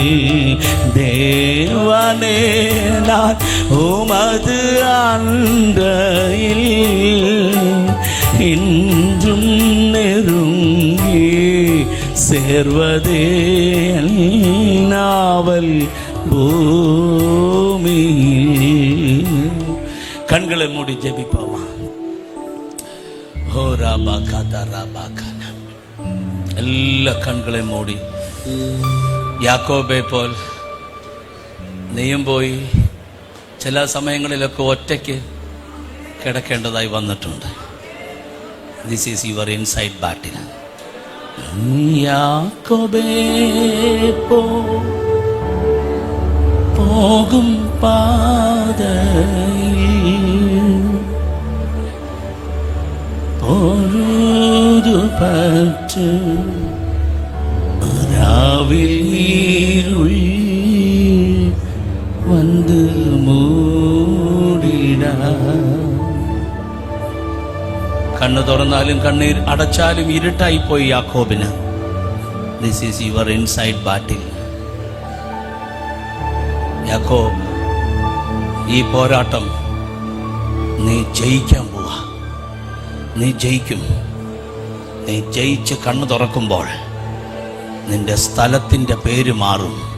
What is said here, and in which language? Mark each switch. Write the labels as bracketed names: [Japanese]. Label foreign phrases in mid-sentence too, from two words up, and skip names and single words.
[Tamil] தேவனே நான் உமது அண்டையில் இன்றும் நெருங்கி சேர்வதே நாவல் பூமியில். கண்களை மூடி ஜெபிப்போமா. ஓ ராபா காதா ராபா கானா. [Malayalam] എല്ലാ കണ്ണുകളെ മൂടി യാക്കോബെ പോൽ നീയും പോയി ചില സമയങ്ങളിലൊക്കെ ഒറ്റയ്ക്ക് കിടക്കേണ്ടതായി വന്നിട്ടുണ്ട്. [English] This is your inside battle. [Malayalam] യാക്കോബെ പോകും പാതയിൽ പൊഴുതു പറ്റു രാവിൽ ഇരുൾ വന്നു മൂടിടാ. കണ്ണ് തുറന്നാലും കണ്ണീർ അടച്ചാലും ഇരുട്ടായിപ്പോയി യാക്കോബിന്. [English] This is your inside battle. [Malayalam] യാക്കോബ്, ഈ പോരാട്ടം നീ ജയിക്കാൻ പോവാ. നീ ജയിക്കും. നീ ജയിച്ച് കണ്ണ് തുറക്കുമ്പോൾ നിന്റെ സ്ഥലത്തിൻ്റെ പേര് മാറും.